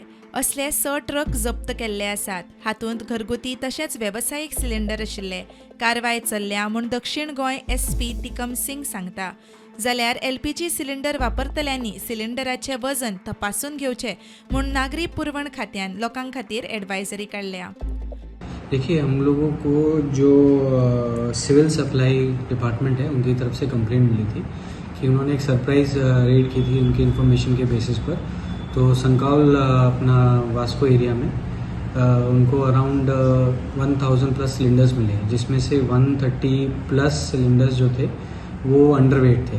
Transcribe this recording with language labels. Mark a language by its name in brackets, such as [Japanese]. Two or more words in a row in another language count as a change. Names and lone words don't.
[Konkani] असले 6 ट्रक जप्त केल्ले आसात. हातूंत घरगुती तशेंच वेवसायीक सिलिंडर आशिल्ले. कारवाय चल्ल्या म्हूण दक्षिण गोंय SP तिकम सिंग सांगता. जाल्यार LPG सिलिंडर वापरतल्यांनी सिलिंडराचें वजन तपासून घेवचें म्हूण नागरी पुरवण खात्यान लोकां खातीर एडवायजरी काडल्या. [Hindi] देखिए, हम लोगों को जो [English] civil supply department [Hindi] है उनकी तरफ से कंप्लेंट मिली थी कि उन्होंने एक [English] surprise raid [Hindi] की थी उनकी इन्फॉर्मेशन के बेसिस पर. तो संकाल अपना वास्को एरिया में उनको [English] around 1000 plus cylinders [Hindi] मिले, जिसमें से [English] 130 plus cylinders [Hindi] जो थे वो अंडरवेट थे.